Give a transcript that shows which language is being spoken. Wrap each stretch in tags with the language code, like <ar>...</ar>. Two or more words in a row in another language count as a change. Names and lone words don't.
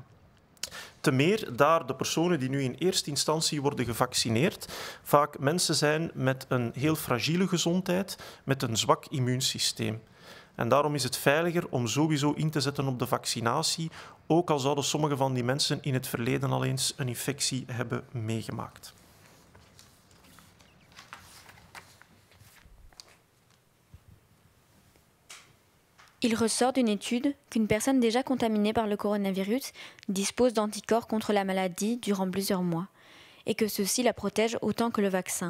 <nl>Te meer daar de personen die nu in eerste instantie worden gevaccineerd vaak mensen zijn met een heel fragiele gezondheid, met een zwak immuunsysteem. En daarom is het veiliger om sowieso in te zetten op de vaccinatie, ook al zouden sommige van die mensen in het verleden al eens een infectie hebben meegemaakt.</nl> <fr>Il ressort d'une étude qu'une personne déjà contaminée par le coronavirus dispose d'anticorps contre la maladie durant plusieurs mois, et que ceux-ci la protègent autant que le vaccin.</fr>